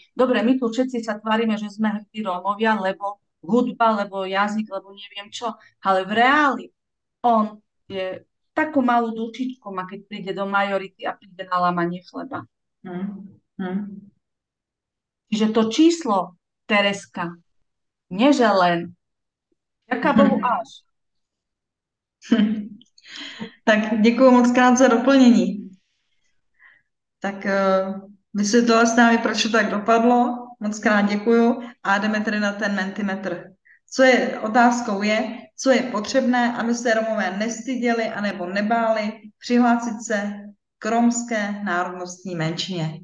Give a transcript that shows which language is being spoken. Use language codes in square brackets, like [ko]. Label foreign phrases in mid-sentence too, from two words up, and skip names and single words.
[sk] Dobre, my tu všetci sa tvárime, že sme hrdí Rómovia, lebo hudba, lebo jazyk, lebo neviem čo, ale v reáli on je takú malú dušičku má, keď príde do majority a príde na lámanie chleba. Čiže to číslo, Tereska, nie že len, ďaká Bohu až. [cs] Tak děkuji moc krát za doplnění. Tak vysvětlila s námi, proč to tak dopadlo. Moc krát děkuju a jdeme tedy na ten mentimetr. Co je otázkou je, co je potřebné, aby se Romové nestyděli anebo nebáli přihlásit se k romské národnostní menšině.